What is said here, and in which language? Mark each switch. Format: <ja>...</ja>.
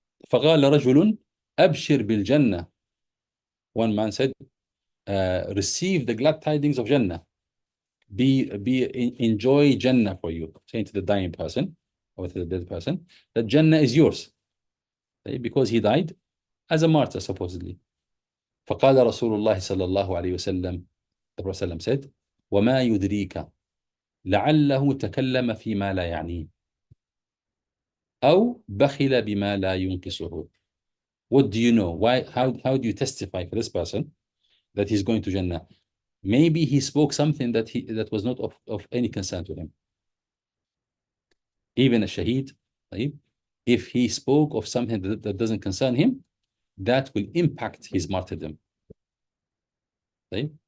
<ar>فقال رجل أبشر بالجنة,</ar> <en>one man said, receive the glad tidings of Jannah, enjoy Jannah for you, saying to the dying person or to the dead person that Jannah is yours, because he died as a martyr supposedly.</en> <ar>فقال رسول الله صلى الله عليه وسلم,</ar> <en>the Prophet said,</en> <ar>وما يدريك لعله تكلم فيما لا يعنيه أو بخل بما لا ينقصه.</ar> <en>What do you know? Why? How do you testify for this person that he's going to Jannah? Maybe he spoke something that was not of any concern to him. Even a shaheed, right? If he spoke of something that doesn't concern him, that will impact his martyrdom. Right?</en>